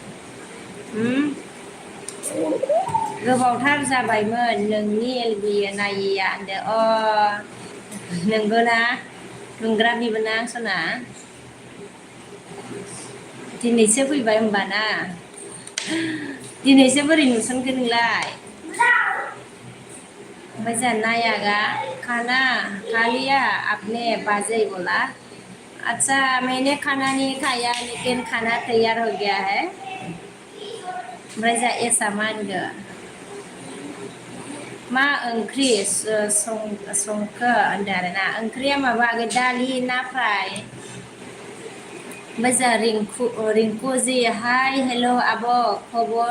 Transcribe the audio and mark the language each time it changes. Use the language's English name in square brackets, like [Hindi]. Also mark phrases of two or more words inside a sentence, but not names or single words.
[Bodo] गोबावथार जाबायमोन नोंनि एलबि नायिया होनदों नोंगौ ना दुंग्रा बिबोनां सना दिनैसो फैबाय होमबा ना दिनैसो बोरै नुसनखो नोंलाय ओमफ्राय जोंहा नायागा [Hindi] खाना खा लिया आपने बाजै बोला अच्छा मैंने खाना नहीं खाया लेकिन खाना तैयार हो गया है [Bodo] ओमफ्राय जोंहा एसा मा होनगो मा ओंख्रि संखो होनदों आरोना ओंख्रिया माबा दालि ना फ्राय ओमफ्राय जोंहा रिंकु जि हाय हेल' आब' खबर